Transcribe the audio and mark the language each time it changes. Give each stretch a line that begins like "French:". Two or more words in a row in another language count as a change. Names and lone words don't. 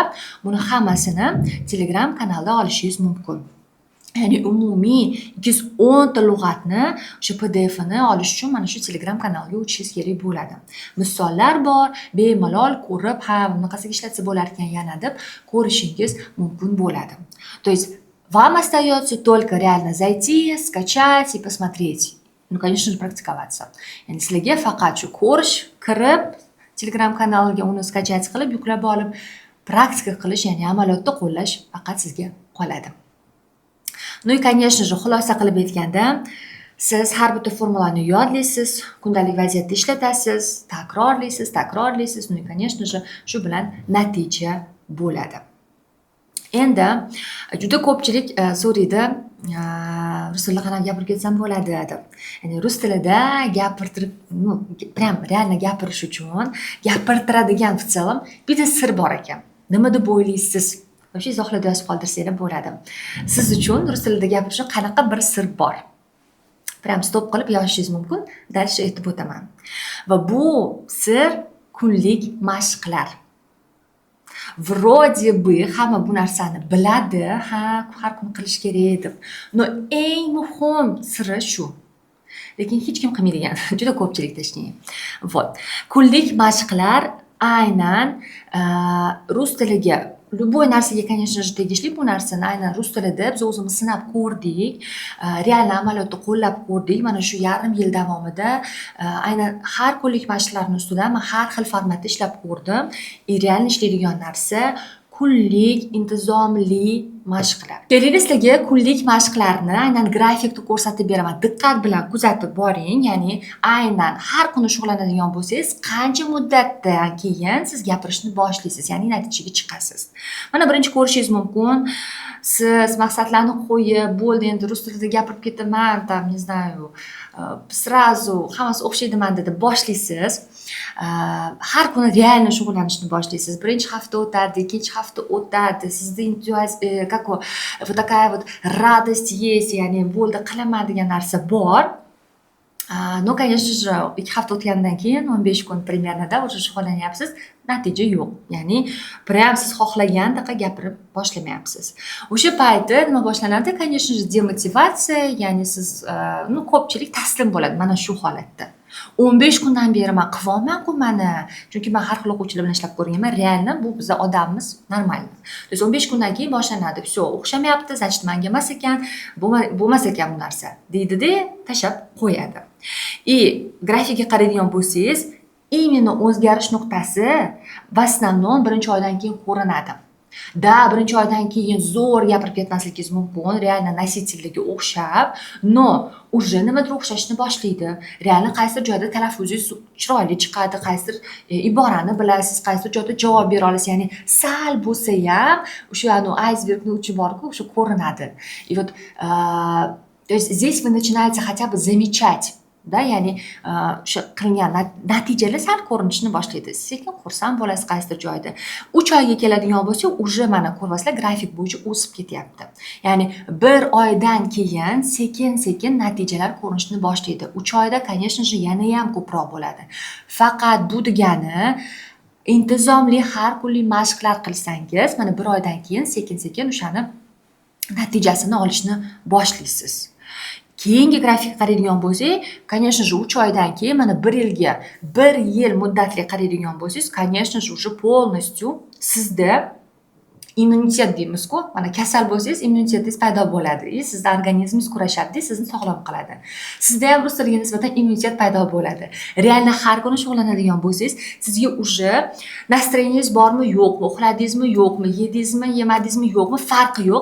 Uzbek: Buni hammasini Telegram kanalda olishingiz mumkin. Ya'ni umumiy 210 ta lug'atni o'sha PDF-ni olish uchun mana shu Telegram kanalga o'tishingiz kerak bo'ladi. Misollar bor, bemalol ko'rib, ha, bunaqasiga ishlatsa bo'lar ekan yana deb ko'rishingiz mumkin bo'ladi.
Russian: То есть Вам остается только реально зайти, скачать и посмотреть. Ну, конечно же, практиковаться.
Uzbek: Ya'ni sizlarga faqat shu ko'rish, kirib, Telegram kanaliga uni skachать qilib, yuklab olib, praktika qilish, ya'ni amaliyotda qo'llash faqat sizga qoladi.
Russian: Ну и, конечно же,
Uzbek: xulosa qilib aytganda, siz har bitta formulani yodlaysiz, kundalik vaziyatda ishlatasiz, takrorlaysiz.
Russian: Ну и, конечно же,
Uzbek: shu bilan natija bo'ladi. Endi juda ko'pchilik so'raydi, rus tilida qanaqa gapirib ketsam bo'ladi deb. Ya'ni rus tilida gapirtirib,
Russian: прям реально
Uzbek: gapirish uchun gapirtiradigan
Russian: в целом
Uzbek: bitta sir bor ekan. Nima deb o'ylaysiz? Вообще izohlarda yozib qoldirsanglar bo'ladi. Siz uchun rus tilida gapirish uchun qanaqa bir sir bor? Prям stop qilib yozishingiz mumkin. Dальше aytib o'taman. Va bu sir kunlik mashqlar.
Russian: Вроде бы
Uzbek: hamma bu narsani biladi, har kun qilish kerak deb. Но eng muhim siri shu. Lekin hech kim qilmaydigan, juda ko'pchilik
Russian: точнее. Вот.
Uzbek: Kunlik mashqlar aynan rus tiliga любой narsaga,
Russian: конечно же,
Uzbek: tegishli bu narsani aynan rus tilida biz o'zimiz sinab ko'rdik, real amaliyotda qo'llab ko'rdik. Mana shu yarim yil davomida aynan har kunlik mashqlarning ustidan men har xil formatda ishlab ko'rdim. Real ishlaydigan narsa kunlik intizomli mashqlar. Keling sizlarga kunlik mashqlarni aynan grafikda ko'rsatib beraman. Diqqat bilan kuzatib boring. Ya'ni aynan har kuni shug'ullanadigan bo'lsangiz, qancha muddatdan keyin siz gapirishni boshlaysiz, ya'ni natijaga chiqasiz. Mana birinchi ko'rishingiz mumkin. Siz maqsadlarni qo'yib, bo'ldi endi rus tilida gapirib ketaman,
Russian: там, не знаю, сразу
Uzbek: hammasi o'xshaydiman deb boshlaysiz. Har kuni reально shug'ullanishni boshlaysiz. Birinchi hafta o'tadi, ikkinchi hafta o'tadi.
Russian: Sizda вот такая вот радость есть,
Uzbek: ya'ni bo'ldi qilaman degan narsa bor.
Russian: Но, конечно же,
Uzbek: 2 hafta o'tgandan keyin 15 kun
Russian: примерно уже
Uzbek: shug'ullanyapsiz, natija yo'q. Ya'ni prям siz xohlagandaqa gapirib boshlamayapsiz. O'sha payti nima boshlanadi?
Russian: Конечно же,
Uzbek: demotivatsiya, ya'ni siz ko'pchilik taslim bo'ladi mana shu holatda. 15 kundan beri men qilyapman-ku mana. Chunki men har xil o'quvchilar bilan ishlab ko'rganman. Realni bu biz odamimiz normal.
Russian: То есть
Uzbek: 15 kundan keyin boshlanadi. Всё, o'xshamayapti, значит menga emas ekan, bo'lmas ekan bu narsa. Deydi-da, tashab qo'yadi. Grafikga qaraydigan bo'lsangiz, именно o'zgarish nuqtasi
Russian: в основном
Uzbek: birinchi oydan keyin ko'rinadi. Da, birinchi oydan keyin zo'r gapirib ketmasligingiz mumkin, reально nositellarga o'xshab,
Russian: но уже
Uzbek: nimadir o'xshashni boshlaydi. Reально qaysidir joyda talaffuzingiz chiroyli chiqadi, qaysidir iborani bilasiz, qaysidir joyda javob bera olasiz. Ya'ni sal bo'lsa ham o'sha aysbergning uchi bor-ku, o'sha ko'rinadi.
Russian: И вот то есть здесь вы начинаете хотя бы замечать,
Uzbek: da, ya'ni o'sha qilingan natijalar sal ko'rinishni boshlaydi. Sekin xursand bo'lasiz qaysidir joyda. 3 oyga keladigan bo'lsa, уже mana ko'ryapsizlar, grafik bo'yicha o'sib ketyapti. Ya'ni 1 oydan keyin sekin-sekin natijalar ko'rinishni boshlaydi. 3 oyda,
Russian: конечно же,
Uzbek: yana ham ko'proq bo'ladi. Faqat bu degani intizomli har kunlik mashqlar qilsangiz, mana 1 oydan keyin sekin-sekin o'shani natijasini olishni boshlaysiz. Keyingi grafikga qaraydigan bo'lsak,
Russian: конечно же,
Uzbek: 3 oydan keyin mana 1 yil muddatli qaraydigan bo'lsangiz,
Russian: конечно же, уже полностью
Uzbek: sizda immunitet deymiz-ku, mana kasal bo'lsangiz, immunitetingiz paydo bo'ladi. Sizda organizmingiz kurashadi, sizni sog'lom qiladi. Sizda ham rus tiliga nisbatan immunitet paydo bo'ladi. Realni har kuni shug'ullanadigan bo'lsangiz, sizga уже настроениеңiz bormi, yo'qmi, uxladingizmi, yo'qmi, yedingizmi, yemadingizmi, yo'qmi, farqi yo'q.